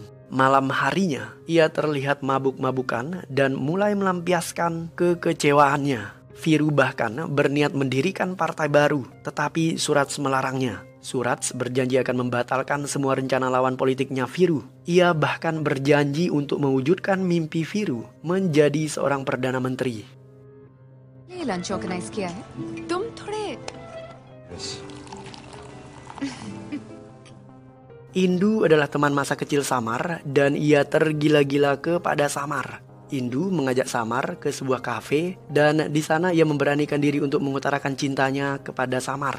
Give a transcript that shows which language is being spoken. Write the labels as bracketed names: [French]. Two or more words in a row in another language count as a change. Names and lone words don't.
[Indonesian] Malam harinya, ia terlihat mabuk-mabukan dan mulai melampiaskan kekecewaannya. Viru bahkan berniat mendirikan partai baru, tetapi Surats melarangnya. Surats berjanji akan membatalkan semua rencana lawan politiknya Viru. Ia bahkan berjanji untuk mewujudkan mimpi Viru menjadi seorang Perdana Menteri. [Hindi] ये [English] lunch organize [Hindi] किया है तुम थोड़े [Indonesian] Indu adalah teman masa kecil Samar dan ia tergila-gila kepada Samar. Indu mengajak Samar ke sebuah kafe dan di sana ia memberanikan diri untuk mengutarakan cintanya kepada Samar.